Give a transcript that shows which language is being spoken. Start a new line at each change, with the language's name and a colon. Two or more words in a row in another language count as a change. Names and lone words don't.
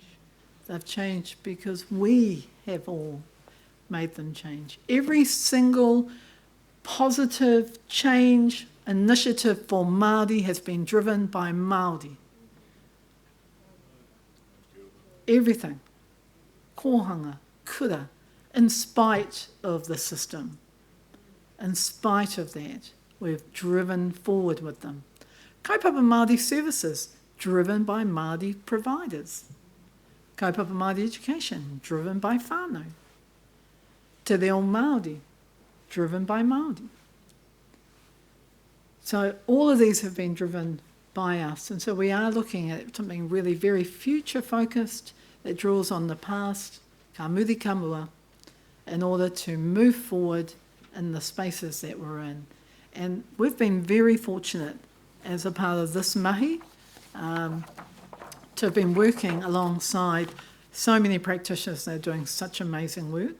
English: They've changed because we have all made them change. Every single positive change initiative for Māori has been driven by Māori. Everything.
Māori: Kohanga, kura,
English: in spite of the system. In spite of that, we've driven forward with them.
Māori: Kaupapa Māori
English: services, driven by Māori providers.
Māori: Kaupapa Māori
English: education, driven by whānau. Te reo Māori, driven by Māori. So all of these have been driven by us, and so we are looking at something really very future-focused that draws on the past,
Māori: ka muri ka mua,
English: in order to move forward in the spaces that we're in. And we've been very fortunate as a part of this mahi to have been working alongside so many practitioners that are doing such amazing work.